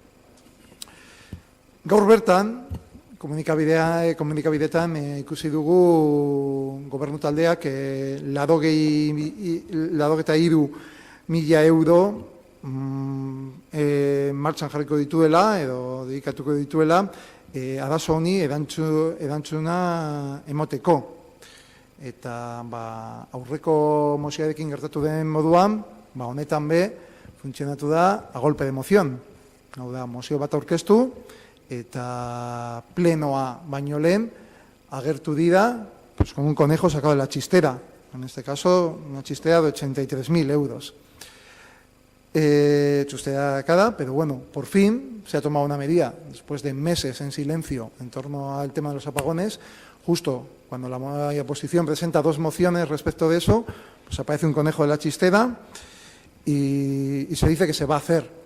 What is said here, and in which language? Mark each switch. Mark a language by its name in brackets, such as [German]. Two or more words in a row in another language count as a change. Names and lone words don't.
[Basque] Gaur bertan, komunikabideetan ikusi dugu gobernu taldeak 83.000 euro martxan jarriko dituela edo dedikatuko dituela arazo honi erantzuna emoteko. Eta aurreko mozioarekin gertatu den moduan, honetan be funtzionatu da [Spanish] a golpe de moción. [Basque] Hau da, mozio bat aurkeztu eta plenoa baino lehen agertu dira [Spanish] con un conejo sacado de la chistera. En este caso, una chistera de 83.000 euros. Chustera cada, pero bueno, por fin se ha tomado una medida, después de meses en silencio en torno al tema de los apagones, justo cuando la oposición presenta 2 mociones respecto de eso, pues aparece un conejo de la chistera y se dice que se va a hacer.